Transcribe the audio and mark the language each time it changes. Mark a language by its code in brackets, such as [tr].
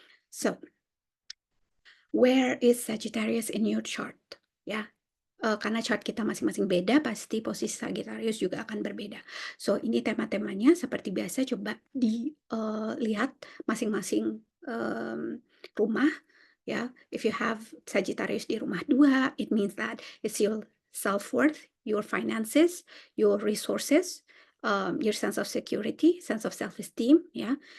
[en] So, where is Sagittarius in your chart? [id] Ya, karena chart kita masing-masing beda, pasti posisi Sagittarius juga akan berbeda. So, ini tema-temanya seperti biasa, coba dilihat masing-masing rumah, ya. [en] If you have Sagittarius [id] di rumah 2, [en] it means that it's your self-worth, your finances, your resources, your sense of security, sense of self-esteem, ya.